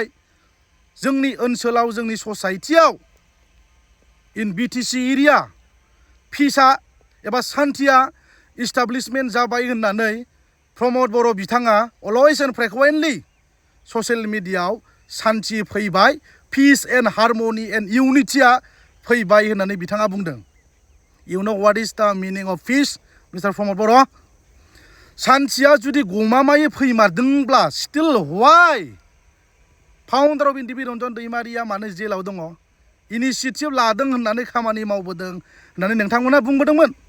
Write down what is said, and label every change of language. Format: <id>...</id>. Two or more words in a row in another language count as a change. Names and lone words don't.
<brx>जोंनि ओनसोलाव, जोंनि ससाइटियाव,</brx> <en>in BTC area</en> <brx>पिसआ एबा सान्थिया इस्टाब्लिशमेन्ट जाबाय होननानै प्रमद बर' बिथाङा</brx> <en>always and frequently social</en> <brx>मिडियायाव सान्थि फैबाय,</brx> <en>peace and harmony and unity</en> <brx>फैबाय होननानै बिथाङा बुंदों।</brx> <en>You know what is the meaning of peace, Mister Pramod Boro'?</en> <brx>सान्थिया जुदि गमामायै फैमारदोंब्ला</brx> <en>still why founder of NDP</en> <brx>रन्जन दैमारिया मानो जेलाव दङ? इनिसियेटिभ लादों होननानै खामानि मावबोदों होननानै नोंथांमोना बुंबोदोंमोन।</brx>